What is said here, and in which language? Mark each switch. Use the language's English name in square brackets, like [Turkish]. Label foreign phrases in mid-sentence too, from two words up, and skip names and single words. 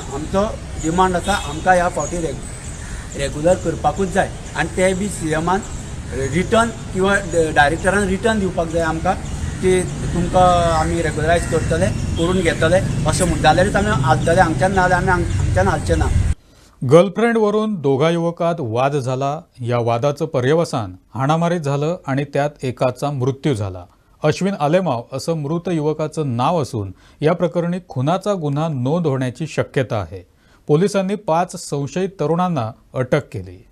[Konkani] आमचो डिमांड आसा आमकां ह्या फावटी रेगुलर करपाकूच जाय आनी ते बी सीएमान रिटर्न किंवा डायरेक्टरान रिटर्न दिवपाक जाय आमकां की तुमकां आमी रेगुलरायज करतले, करून घेतले अशें म्हणटा. जाल्यारूच आमी हालतले, हांगच्यान ना जाल्यार आमी हांगच्यान हालचे ना. [Marathi] गर्लफ्रेंडवरून दोघा युवकात वाद झाला. या वादाचं पर्यवसान हाणामारीत झालं आणि त्यात एकाचा मृत्यू झाला. अश्विन आलेमाव असं मृत युवकाचं नाव असून या प्रकरणी खुनाचा गुन्हा नोंद होण्याची शक्यता आहे. पोलिसांनी 5 संशयित तरुणांना अटक केली.